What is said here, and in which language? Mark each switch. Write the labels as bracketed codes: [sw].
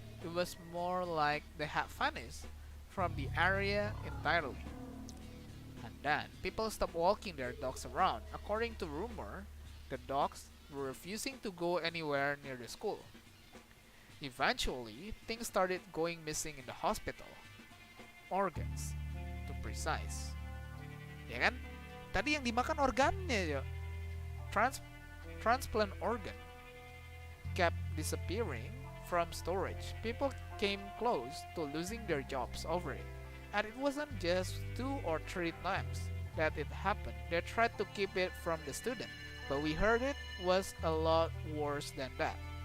[en] It was more like they had vanished from the area entirely. And then, people stopped walking their dogs around. According to rumor, the dogs were refusing to go anywhere near the school. Eventually, things started going missing in the hospital. Organs, to precise. [id] Ya kan? Tadi yang dimakan organnya ya. [en] Transplant organ kept disappearing from storage. People came close to losing their jobs over it. And it wasn't just 2 or 3 times that it happened. They tried to keep it from the student, but we heard it was a lot worse than that.